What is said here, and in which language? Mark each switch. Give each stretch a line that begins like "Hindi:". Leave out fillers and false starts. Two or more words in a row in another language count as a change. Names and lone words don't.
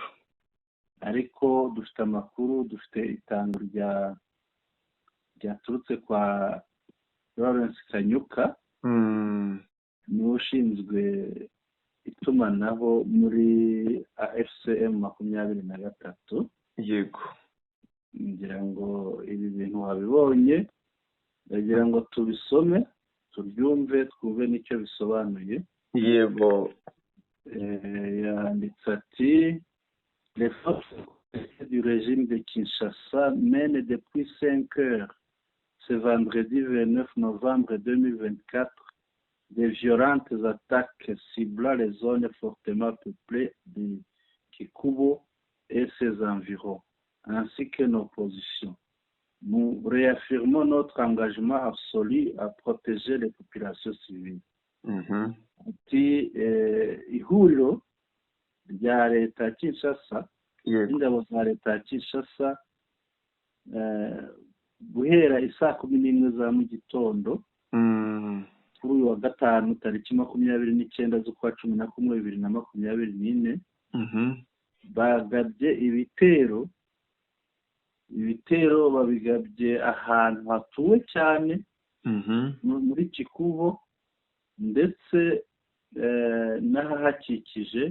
Kinyarwanda: Ariko dufite amakuru, dufite itango ryaturutse kwa Lawrence Kanyuka, niwe ushinzwe itumanaho muri AFCM 23. Yego. Ngira ngo ibi bintu wabibonye, ndagira ngo tubisome tubyumve twumve nicyo bisobanuye. Yego. Yanditse ati:
French: les forces du régime de Kinshasa mènent depuis 5 heures ce vendredi 29 novembre 2024 des violentes attaques ciblant les zones fortement peuplées de Kikubo et ses environs, ainsi que nos positions. Nous réaffirmons notre engagement absolu à protéger les populations civiles.
Kinyarwanda: Ati ihuriro rya leta ya Kinshasa, ingabo za leta ya Kinshasa, guhera isaa 11 za mu gitondo kuri uyu wa gatanu tariki 29 z'ukwa 11 2024, bagabye ibitero babigabye ahantu hatuwe cyane muri Kikubo ndetse n'ahahakikije